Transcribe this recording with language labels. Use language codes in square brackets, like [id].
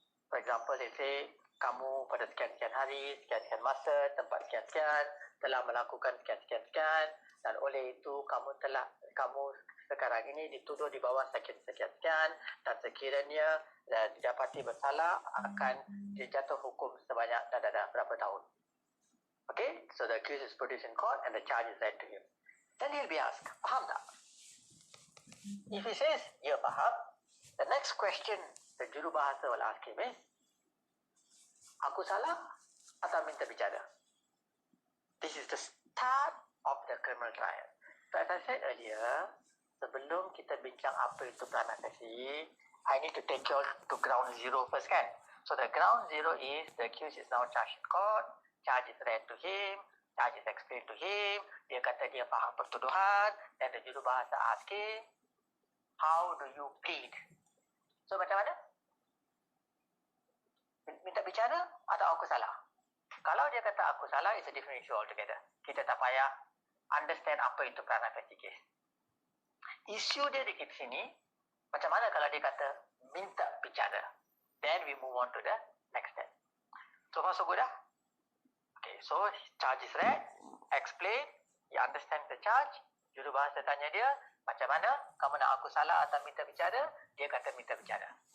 [en] For example, they say, [ms] kamu pada sekian-sekian hari, sekian-sekian masa, tempat sekian-sekian, telah melakukan sekian-sekian, dan oleh itu kamu sekarang ini dituduh di bawah sekian-sekian, dan sekiranya didapati bersalah akan dijatuh hukum sebanyak berapa tahun. [en] Okay, so the accused is produced in court and the charge is read to him. Then he'll be asked, [ms] faham tak? [en] If he says, [ms] ya faham, [en] the next question the jurubahasa will ask him is, [ms] aku salah atau minta bicara? [en] This is the start of the criminal trial. So as I said earlier, [ms] sebelum kita bincang apa itu prima facie, [en] I need to take you all to ground zero first, kan? So the ground zero is the accused is now charged in court, charge is read to him, charge is explained to him, [ms] dia kata dia faham pertuduhan, dan [en] the jurubahasa asking, how do you plead? [ms] So macam mana? Minta bicara atau aku salah? Kalau dia kata aku salah, [en] it's a different issue altogether. [ms] Kita tak payah understand apa itu prima facie case. Isu dia di sini, macam mana kalau dia kata minta bicara. [en] Then we move on to the next step. So far so good, Okay, so charge is read, explain, he understand the charge, [ms] jurubahasa tanya dia, macam mana, kamu nak aku salah atau minta bicara? Dia kata minta bicara.